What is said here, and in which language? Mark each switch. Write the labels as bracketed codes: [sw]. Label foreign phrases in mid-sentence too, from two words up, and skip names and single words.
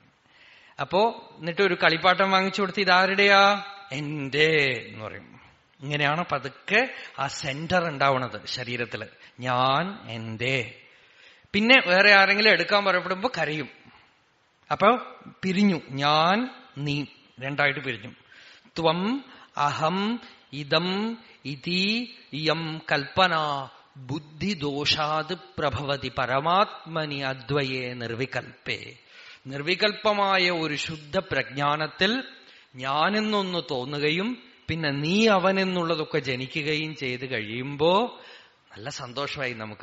[ml] അപ്പോ എന്നിട്ട് ഒരു കളിപ്പാട്ടം വാങ്ങിച്ചു കൊടുത്ത് ഇതാരുടെയാ? എന്റെ എന്ന് പറയും. ഇങ്ങനെയാണ് പതുക്കെ ആ സെന്റർ ഉണ്ടാവണത് ശരീരത്തില്. ഞാൻ, എന്റെ. പിന്നെ വേറെ ആരെങ്കിലും എടുക്കാൻ പറയപ്പെടുമ്പോ കരയും. അപ്പൊ പിരിഞ്ഞു. ഞാൻ, നീ രണ്ടായിട്ട് പിരിഞ്ഞു. [sa] ത്വം അഹം ഇദം ഇതി യം കൽപ്പന ബുദ്ധിദോഷാത് പ്രഭവതി പരമാത്മനി അദ്വയേ നിർവികൽപ്പേ. [ml] നിർവികൽപ്പമായ ഒരു ശുദ്ധ പ്രജ്ഞാനത്തിൽ ഞാനെന്നൊന്ന് തോന്നുകയും പിന്നെ നീ അവനെന്നുള്ളതൊക്കെ ജനിക്കുകയും ചെയ്ത് കഴിയുമ്പോ നല്ല സന്തോഷമായി നമുക്ക്.